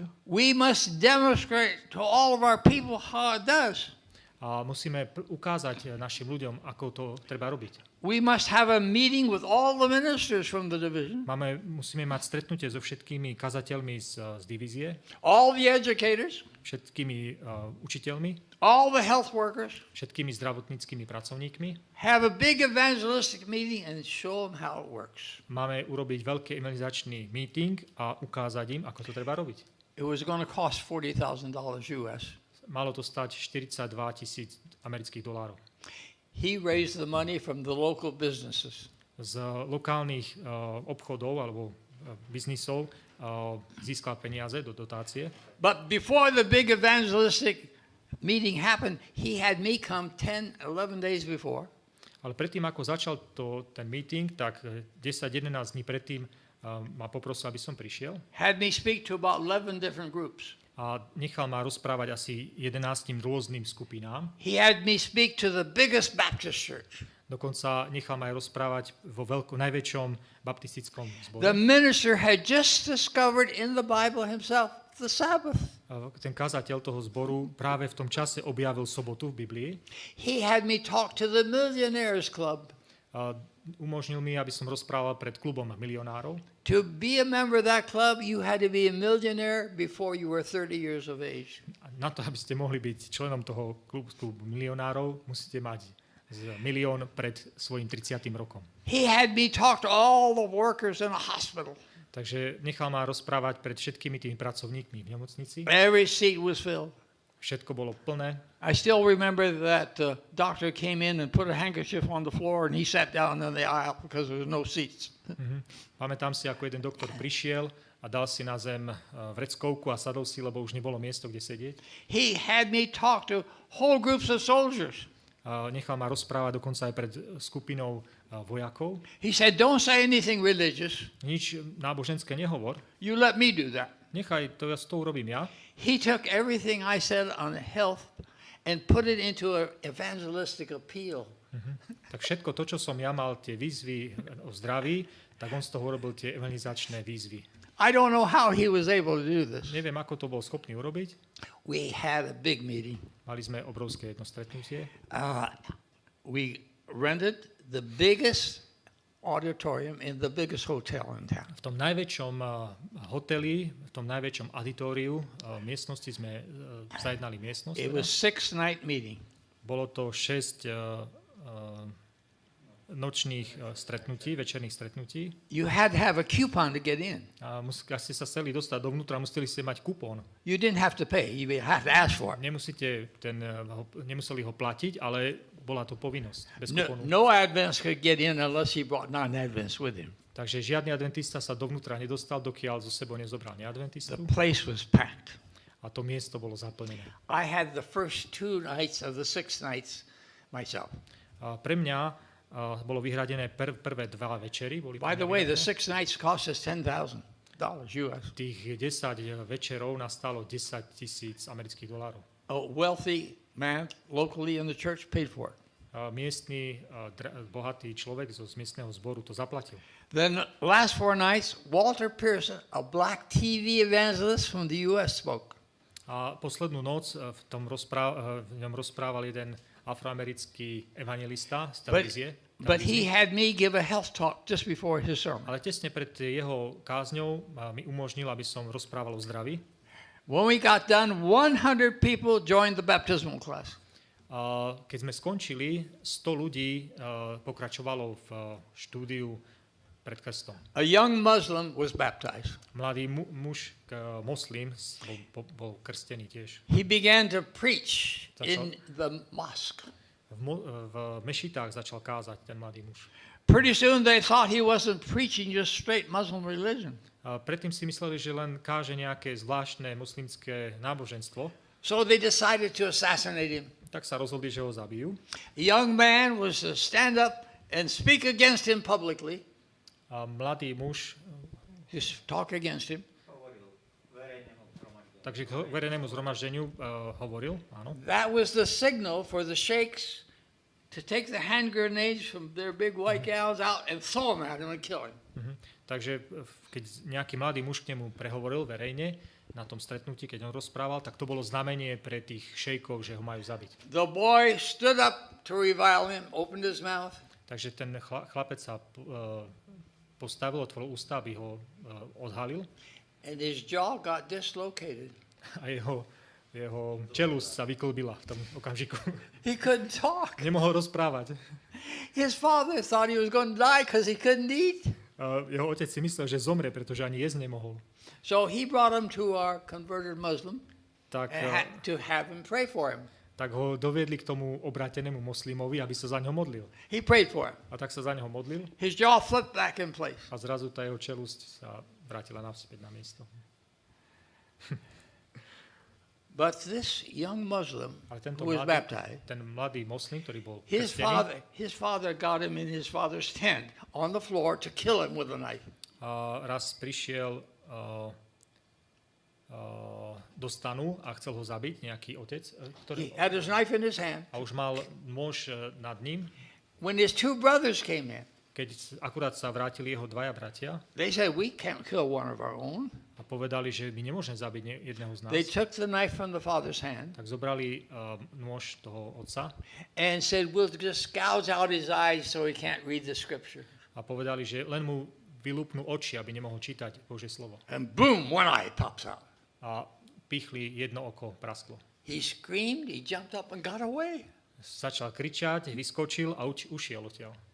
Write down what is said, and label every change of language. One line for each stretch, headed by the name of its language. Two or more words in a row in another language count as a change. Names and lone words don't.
English: We must demonstrate to all of our people how it does.
Slovak: A musíme ukázať našim ľuďom, ako to treba robiť.
English: We must have a meeting with all the ministers from the division,
Slovak: Musíme mať stretnutie so všetkými kazateľmi z divízie,
English: all the educators,
Slovak: všetkými učiteľmi,
English: all the health workers,
Slovak: všetkými zdravotníckymi pracovníkmi.
English: have a big evangelistic meeting and show them how it works.
Slovak: Máme urobiť veľký evangelizačný meeting a ukázať im, ako to treba robiť.
English: It was going to cost $40,000 US.
Slovak: Malo to stať 42 000 amerických dolárov.
English: He raised the money from the local businesses.
Slovak: Z lokálnych obchodov alebo biznisov získal peniaze do dotácie.
English: But before the big evangelistic meeting happened, he had me come 10, 11 days before.
Slovak: Ale predtým, ako začal ten meeting, tak 10-11 dní predtým ma poprosil, aby som prišiel.
English: Had me speak to about 11 different groups.
Slovak: A nechal ma rozprávať asi 11 rôznym skupinám.
English: He had me speak to the biggest Baptist church.
Slovak: Dokonca nechal ma aj rozprávať vo najväčšom baptistickom
English: The
Slovak: zbore.
English: minister had just discovered in the Bible himself the Sabbath.
Slovak: Ten kazateľ toho zboru práve v tom čase objavil sobotu v Biblii.
English: He had me talk to the Millionaires Club.
Slovak: Umožnil mi, aby som rozprával pred klubom milionárov.
English: To be a member of that club, you had to be a millionaire before you were 30 years of age.
Slovak: Na to, aby ste mohli byť členom toho klubu milionárov, musíte mať milión pred svojím 30. rokom.
English: He had me talk to all the workers in a hospital.
Slovak: Takže nechal ma rozprávať pred všetkými tými pracovníkmi v nemocnici.
English: Every seat was filled.
Slovak: Všetko bolo plné.
English: I still remember that the doctor came in and put a handkerchief on the floor and he sat down in the aisle because there was no seats.
Slovak: Pamätám si, ako jeden doktor prišiel a dal si na zem vreckovku a sadol si, lebo už nebolo miesto, kde sedieť.
English: He had me talk to whole groups of soldiers.
Slovak: Nechal ma rozprávať dokonca aj pred skupinou vojakov.
English: He said, don't say anything religious.
Slovak: Nič náboženské nehovor.
English: You let me do that.
Slovak: Nechaj, to ja s tou urobím ja.
English: He took everything I said on health and put it into an evangelistic appeal.
Slovak: Tak všetko to, čo som ja mal, tie výzvy o zdraví, tak on z toho urobil tie evangelizačné výzvy.
English: I don't know how he was able to do this.
Slovak: Neviem, ako to bol schopný urobiť.
English: We had a big meeting.
Slovak: Mali sme obrovské jedno stretnutie.
English: We rented the biggest auditorium in the biggest hotel in town.
Slovak: V tom najväčšom hoteli, v tom najväčšom auditoriu miestnosti sme zajednali miestnosť.
English: It was 6-night meeting.
Slovak: Bolo to 6 nočných stretnutí, večerných stretnutí.
English: You had to have a coupon to get in.
Slovak: A ak ste sa chceli dostať dovnútra, museli ste mať kupón.
English: You didn't have to pay, you had to ask for it.
Slovak: Nemuseli ho platiť, ale bola to povinnosť. Bez kupónu.
English: No Adventist could get in unless he brought non-Adventists with him.
Slovak: Takže žiadny adventista sa dovnútra nedostal, dokiaľ zo sebou nezobral neadventistu.
English: The place was packed.
Slovak: A to miesto bolo zaplnené.
English: I had the first 2 nights of the 6 nights myself.
Slovak: A pre mňa bolo vyhradené prvé 2 večery.
English: By the way, the 6 nights cost us $10,000 US.
Slovak: Tých 10 večerov nastalo $10,000 amerických dolárov.
English: A wealthy man locally in the church paid for it.
Slovak: Miestny bohatý človek z miestneho zboru to zaplatil.
English: Then last 4 nights, Walter Pearson, a black TV evangelist from the US, spoke.
Slovak: A poslednú noc v ňom rozprával jeden afroamerický evangelista z televízie.
English: But he had me give a health talk just before his sermon.
Slovak: Ale tesne pred jeho kázňou mi umožnil, aby som rozprával o zdraví.
English: When we got done, 100 people joined the baptismal class.
Slovak: Keď sme skončili, 100 ľudí pokračovalo v štúdiu pred krstom.
English: A young Muslim was baptized.
Slovak: Mladý muž, moslim, bol krstený tiež.
English: He began to preach in the mosque.
Slovak: V mešitách začal kázať ten mladý muž.
English: Pretty soon they thought he wasn't preaching just straight Muslim religion.
Slovak: Predtým si mysleli, že len káže nejaké zvláštne moslimské náboženstvo.
English: So they decided to assassinate him.
Slovak: Tak sa rozhodli, že ho zabijú.
English: A young man was to stand up and speak against him publicly.
Slovak: A mladý muž
English: just talk against him.
Slovak: Takže k verejnému zhromaždeniu hovoril, áno.
English: That was the signal for the sheikhs to take the hand grenades from their big white gowns out and throw them at him and kill him.
Slovak: Takže keď nejaký mladý muž k nemu prehovoril verejne na tom stretnutí, keď on rozprával, tak to bolo znamenie pre tých šejkov, že ho majú zabiť.
English: The boy stood up to revile him, opened his mouth.
Slovak: Takže ten chlapec sa postavil, otvoril ústa, aby ho odhalil.
English: And his jaw got dislocated.
Slovak: A jeho čelusť sa vyklbila v tom okamžiku.
English: He couldn't talk.
Slovak: Nemohol rozprávať.
English: His father thought he was going to die because he couldn't eat.
Slovak: Jeho otec si myslel, že zomre, pretože ani jesť nemohol.
English: So he brought him to our converted Muslim
Slovak: Tak,
English: to have him pray for him.
Slovak: Tak ho doviedli k tomu obrátenému moslimovi, aby sa za ňo modlil.
English: He prayed for him.
Slovak: A tak sa za ňo modlil.
English: His jaw flipped back in place.
Slovak: A zrazu tá jeho čelusť sa vrátila naspäť na miesto.
English: But this young Muslim who was baptized,
Slovak: ten mladý moslim, ktorý bol
English: his
Slovak: krstený,
English: father got him in his father's tent on the floor to kill him with a knife.
Slovak: Raz prišiel do stanu a chcel ho zabiť nejaký otec,
English: He had his knife in his hand.
Slovak: A už mal nôž nad ním.
English: When his 2 brothers came in,
Slovak: keď akurát sa vrátili jeho 2 bratia,
English: they said, we can't kill one of our own.
Slovak: A povedali, že my nemôžeme zabiť jedného z nás.
English: They took the knife from the father's hand.
Slovak: Tak zobrali nôž toho otca.
English: And said, we'll just gouge out his eyes so he can't read the scripture.
Slovak: A povedali, že len mu vylúpnú oči, aby nemohol čítať Božie slovo.
English: And boom, one eye pops out.
Slovak: A pichli, jedno oko prasklo.
English: He screamed, he jumped up and got away.
Slovak: Začal kričať, vyskočil a ušiel odtiaľ.